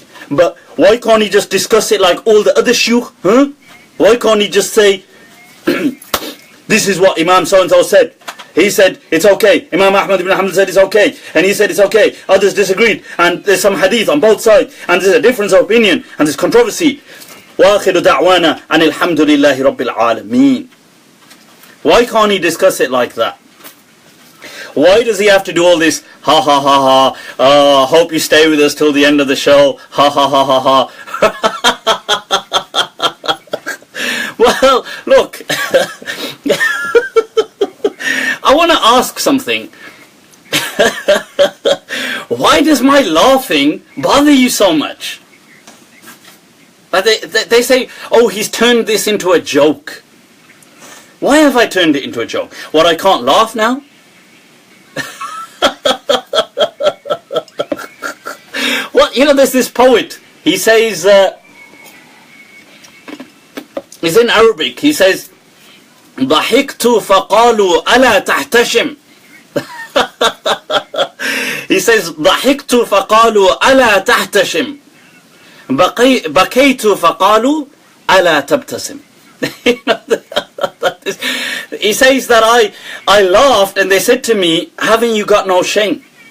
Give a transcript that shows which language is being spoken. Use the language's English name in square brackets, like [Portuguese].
[English] But why can't he just discuss it like all the other shuyukh? Why can't he just say, this is what Imam so-and-so said. He said it's okay. Imam Ahmad ibn Hanbal said it's okay. And he said it's okay. Others disagreed. And there's some hadith on both sides. And there's a difference of opinion. And there's controversy. [Arabic] وآخر دعوانا أن الحمد لله رب العالمين. [English] Why can't he discuss it like that? Why does he have to do all this ha ha ha ha, hope you stay with us till the end of the show, ha ha ha ha ha. Well, look, I want to ask something. Why does my laughing bother you so much? But they say, oh, he's turned this into a joke. Why have I turned it into a joke? What, I can't laugh now? What, you know, there's this poet, he says, he's in Arabic, he says, [Arabic] ضحكت فقالوا ألا تحتشم. [English] He says, [Arabic] ضحكت فقالوا ألا تحتشم بكيت فقالوا ألا تبتسم. [English] He says that I laughed and they said to me, haven't you got no shame?